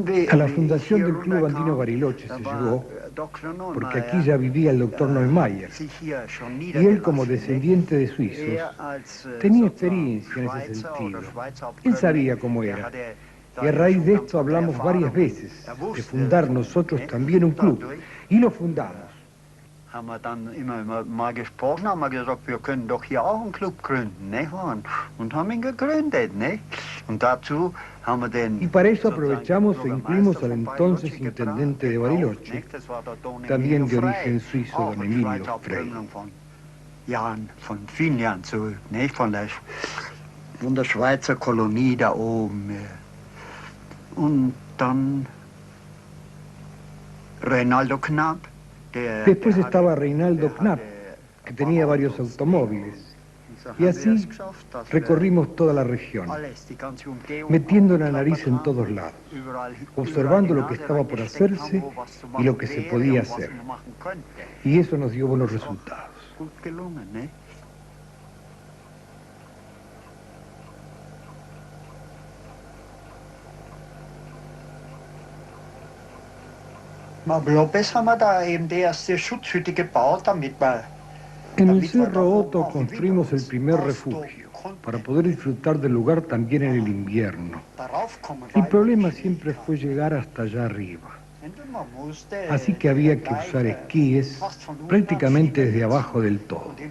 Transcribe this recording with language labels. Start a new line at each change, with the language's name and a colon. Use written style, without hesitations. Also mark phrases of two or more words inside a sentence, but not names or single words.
Spanish: A la fundación del Club Andino Bariloche se llegó porque aquí ya vivía el doctor Neumayer y él, como descendiente de suizos, tenía experiencia en ese sentido. Él sabía cómo era y a raíz de esto hablamos varias veces de fundar nosotros también un club y lo fundamos.
German: Haben wir dann immer mal gesprochen, haben wir gesagt, wir können doch hier auch einen Club gründen, nicht wahr? Und haben ihn gegründet, nicht? Und dazu haben wir den...
Spanish: Y para eso aprovechamos e incluimos al entonces intendente de Bariloche, también de origen suizo, don Emilio Frey.
German: Von vielen Jahren zurück, nicht? Von der Schweizer Kolonie da oben. Und dann Reinaldo Knapp.
Spanish: Después estaba Reinaldo Knapp, que tenía varios automóviles, y así recorrimos toda la región, metiendo la nariz en todos lados, observando lo que estaba por hacerse y lo que se podía hacer. Y eso nos dio buenos resultados.
German: López haben wir da eben die erste Schutzhütte gebaut, damit wir...
Spanish: En el Cerro Otto construimos el primer refugio para poder disfrutar del lugar también en el invierno. El problema siempre fue llegar hasta allá arriba. Así que había que usar esquíes prácticamente desde abajo del todo.